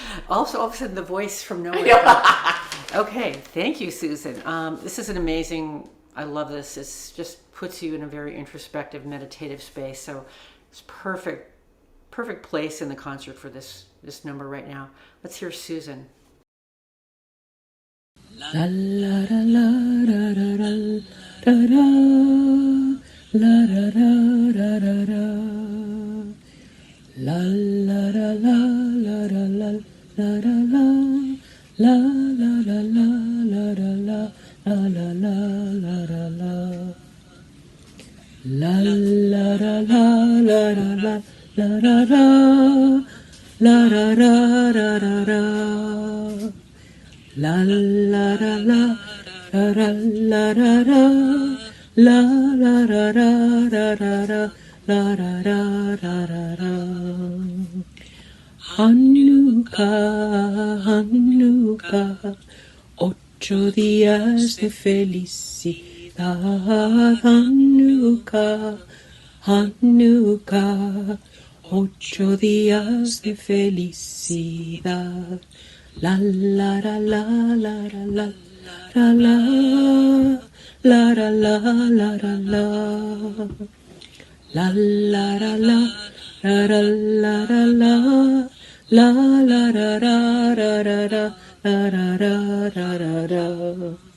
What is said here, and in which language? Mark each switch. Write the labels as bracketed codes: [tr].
[en] Also, all of a sudden, the voice from nowhere. Okay, thank you, Susan. This is an amazing. I love this. It just puts you in a very introspective, meditative space. So it's perfect place in the concert for this number right now. Let's hear Susan. La la la la la la la la la la la la la la la la la la la la la la la la la la la la la. La la la la la la la la la la la la la la la. La la la la la la la la la la la la la. [es] Hanukkah, Hanukkah, 8 días de felicidad. Hanukkah, Hanukkah, 8 días de felicidad. La la la la la la la la la la la la la la. La la la la la la la la la la la la la la.